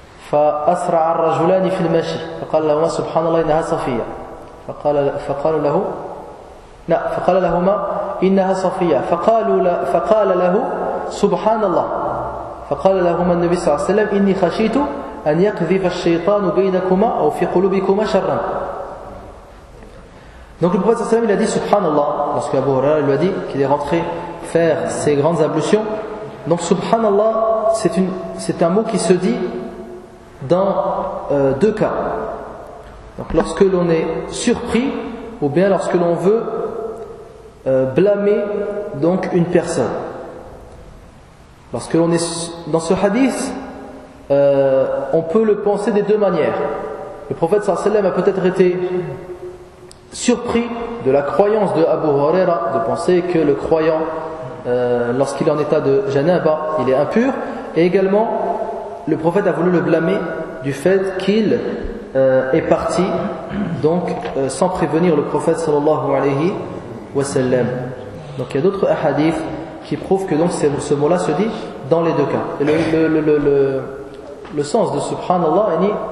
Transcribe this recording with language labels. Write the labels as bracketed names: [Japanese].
[Arabic] فأسرع الرجلان في المشي فقال لهما سبحان الله إنها صفية فقال لهما إنها صفية فقال له سبحان الله فقال لهما النبي صلى الله عليه وسلم إني خشيت أن يقذف الشيطان بينكما أو في قلوبكما شرا [French] Donc le prophète sallallahu alayhi wa sallam il a dit subhanallah lorsque Abu Huraira lui a dit qu'il est rentré faire ses grandes ablutions. Donc subhanallah c'est un mot qui se dit dans deux cas. Donc lorsque l'on est surpris ou bien lorsque l'on veut blâmer donc une personne. Lorsque l'on est dans ce hadith, on peut le penser des deux manières. Le prophète sallallahu alayhi wa sallam a peut-être été surpris de la croyance de Abu Huraira de penser que le croyant lorsqu'il est en état de janaba il est impur et également le prophète a voulu le blâmer du fait qu'il est parti donc sans prévenir le prophète sallallahu alayhi wa sallam donc il y a d'autres hadiths qui prouvent que donc ce mot là se dit dans les deux cas et le sens de subhanallah est